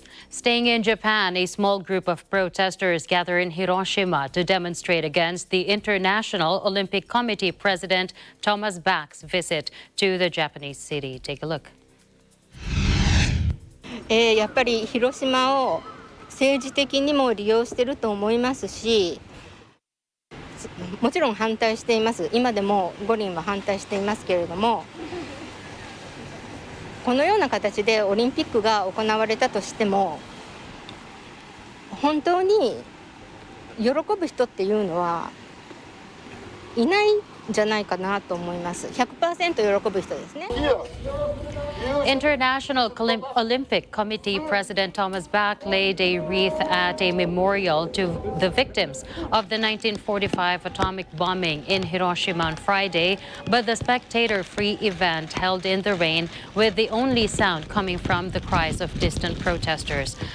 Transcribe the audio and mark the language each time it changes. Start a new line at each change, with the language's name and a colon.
English: Staying in Japan, a small group of protesters gather in Hiroshima to demonstrate against the International Olympic Committee President Thomas Bach's visit to the Japanese city. Take a look.
Japanese: やっぱり広島を政治的にも利用していると思いますし、もちろん反対しています。今でも五輪は反対していますけれども、このような形でオリンピックが行われたとしても、本当に喜ぶ人っていうのはいないんじゃないかなと思います。 100% 喜ぶ人ですね。
English: International Olympic Committee President Thomas Bach laid a wreath at a memorial to the victims of the 1945 atomic bombing in Hiroshima on Friday, but the spectator-free event held in the rain with the only sound coming from the cries of distant protesters.